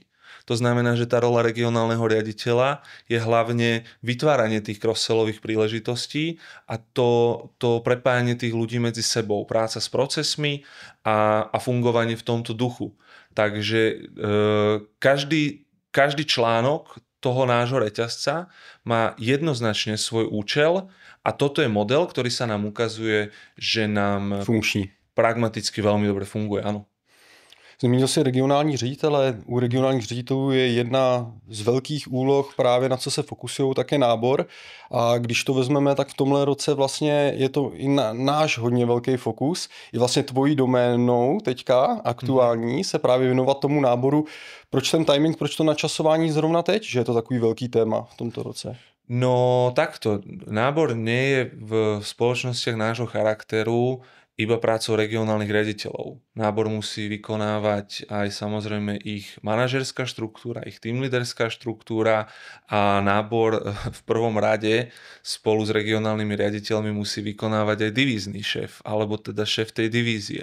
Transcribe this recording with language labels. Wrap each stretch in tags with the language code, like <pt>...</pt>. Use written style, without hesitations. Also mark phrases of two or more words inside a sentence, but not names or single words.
<sk>To znamená, že tá rola regionálneho riaditeľa je hlavne vytváranie tých cross-sellových príležitostí a to prepájanie tých ľudí medzi sebou, práca s procesmi a fungovanie v tomto duchu. Takže každý článok toho nášho reťazca má jednoznačne svoj účel a toto je model, ktorý sa nám ukazuje, že nám</sk> <cs>funkční.</cs> <sk>Pragmaticky veľmi dobre funguje, áno.</sk> <cs>Zmínil si regionální ředitele. U regionálních ředitelů je jedna z velkých úloh právě na co se fokusují, také nábor. A když to vezmeme, tak v tomhle roce vlastně je to i náš hodně velký fokus. Je vlastně tvojí doménou teďka aktuální se právě věnovat tomu náboru. Proč ten timing, proč to načasování zrovna teď, že je to takový velký téma v tomto roce?</cs> <sk>No takto, nábor nie je v spoločnostiach nášho charakteru iba prácou regionálnych riaditeľov. Nábor musí vykonávať aj samozrejme ich manažerská štruktúra, ich teamleaderská štruktúra a nábor v prvom rade spolu s regionálnymi riaditeľmi musí vykonávať aj divízny šéf, alebo teda šéf tej divízie.</sk>